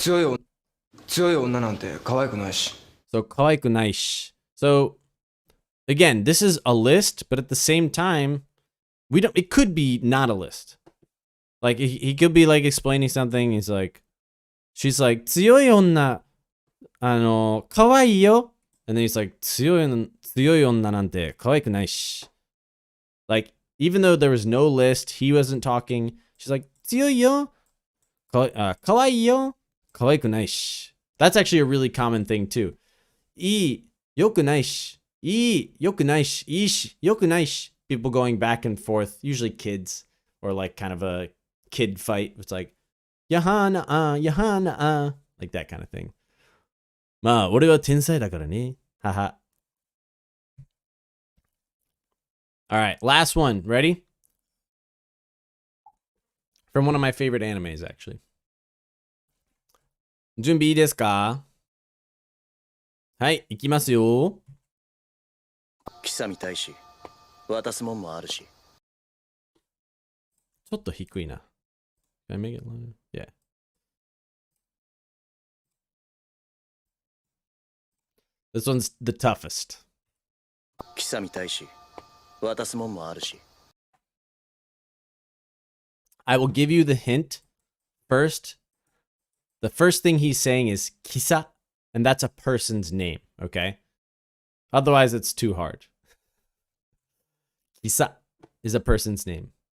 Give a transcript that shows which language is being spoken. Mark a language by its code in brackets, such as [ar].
[ja] 強い女なんて可愛くないし。 So, 可愛くないし. [en] So, again, this is a list, but at the same time, it could be not a list. Like, he could be like explaining something. He's like, she's like, [ja] 強い女、可愛いよ. [en] And then he's like, [ja] 強い女なんて可愛くないし. [en] Like, even though there was no list, he wasn't talking. She's like, [ja] 強いよ、可愛いよ、可愛くないし. [en] That's actually a really common thing too. [ja] いい、よくないし。いい、よくないし。いいし、よくないし. [en] People going back and forth, usually kids, or like kind of a kid fight. It's like, Yahana, Yahana, like that kind of thing. [ja] まあ、俺は天才だからね。 Haha. [en] All right, last one. Ready? From one of my favorite animes, actually. [ja] 準備いいですか？はい、いきますよ。記者みたいし、渡すもんもあるし。ちょっと低いな。 [en] Can I make it louder? Yeah. This one's the toughest. [ja] 記者みたいし、渡すもんもあるし。 [en] I will give you the hint first. The first thing he's saying is kisa, and that's a person's name, okay? Otherwise, it's too hard. Kisa is a person's name.